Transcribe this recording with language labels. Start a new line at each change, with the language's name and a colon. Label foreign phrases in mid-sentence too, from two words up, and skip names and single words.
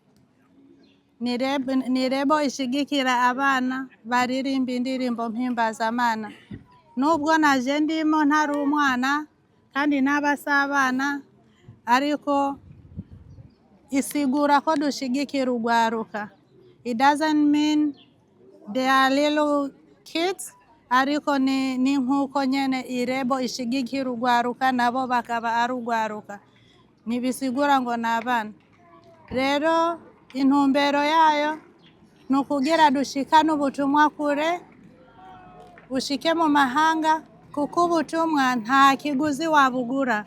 Rundi: Ni rebo ishigikira abana baririmba indirimbo mpimbazamana. Nubwo naje ndimo ntari umwana kandi n'abasabana, ariko isigura ko dushigikira urwaruka.
English: It doesn't mean they are little kids,
Rundi: ariko ni nkuko nyene irebo ishigikira urwaruka, nabo bakaba ari urwaruka. Ntibisigura ngo ni abana. Rero intumbero yayo ni ukugira dushikane ubutumwa kure, bushike mu mahanga, kuko ubutumwa nta kiguzi wabugura.